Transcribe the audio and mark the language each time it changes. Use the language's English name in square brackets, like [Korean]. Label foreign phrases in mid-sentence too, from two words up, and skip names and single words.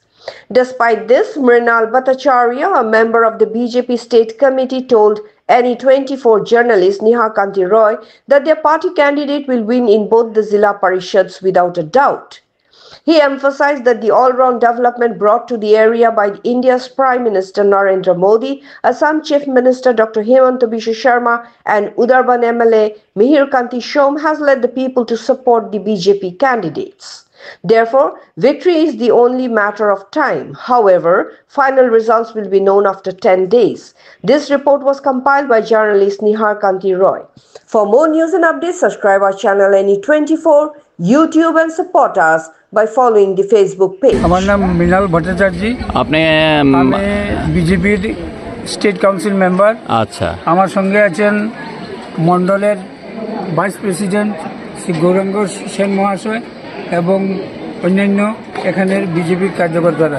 [English] Despite this, Mrinal Bhattacharya, a member of the BJP State Committee, told NE24 journalist Nihar Kanti Roy that their party candidate will win in both the Zilla Parishads without a doubt. He emphasized that the all-round development brought to the area by India's Prime Minister Narendra Modi, Assam Chief Minister Dr. Hemanta Biswa Sharma and Udarban MLA Mihir Kanti Shom has led the people to support the BJP candidates. Therefore, victory is the only matter of time. However, final results will be known after 10 days. This report was compiled by journalist Nihar Kanti Roy. For more news and updates, subscribe our channel NE24, YouTube and support us by following the Facebook page. [Bangla] আমার নাম মৃণাল ভট্টাচার্য। আপনি আমি বিজেপির [English] State Council member. [Bangla] আচ্ছা, আমার সঙ্গে আছেন মণ্ডলের [English] Vice President [Bangla] শ্রী গৌরাঙ্গ সেন মহাশয় এবং অন্যান্য এখানের বিজেপির কার্যকর্তারা।